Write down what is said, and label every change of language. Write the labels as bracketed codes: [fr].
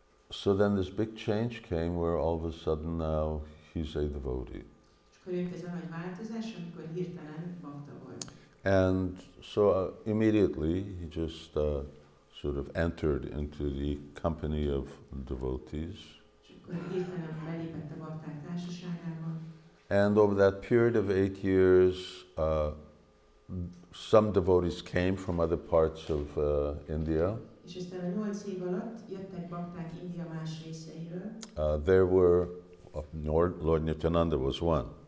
[en] So then this big change came where all of a sudden now he's a devotee. [hu] És akkor jött ez a nagy változás, amikor hirtelen bakta volt. [en] And so immediately he just sort of entered into the company of devotees. [hu] És akkor hirtelen belépett a bakták társaságába. [en] And over that period of 8 years, some devotees came from other parts of India. [hu] És aztán a 8 év alatt jöttek bakták India más részeiről. [en] There were, Lord Nityananda was one.